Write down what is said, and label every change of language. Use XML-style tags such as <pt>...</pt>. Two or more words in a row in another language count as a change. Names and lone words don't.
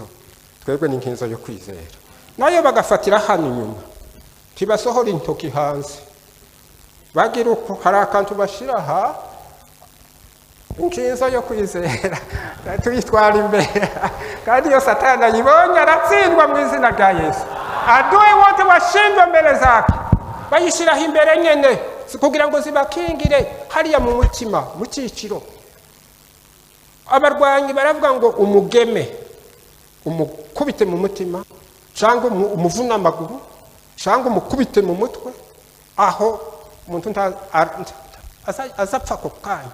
<rw>Twebwe n'inkinzo yo kwizera. Nayo bagafatira hano inyuma. Tibasohora intoki hanze. Bagira uko hari akantu bashira inkinzo yo kwizera. Tuyitwara imbere. Kandi yo Satani yibonye aratsindwa mu izina rya Yesu.</rw> <sw>Adui wote washindwa</sw> <rw>mbere zake bayishiraho imbere nyene kugira ngo zibakingire hariya mu mutima mu cyiciro. Abarwanyi baravuga ngo umugeme umukubite mu mutima cyangwa umuvuna amaguru cyangwa umukubite mu mutwe, aho umuntu azapfa ko kanya.</rw>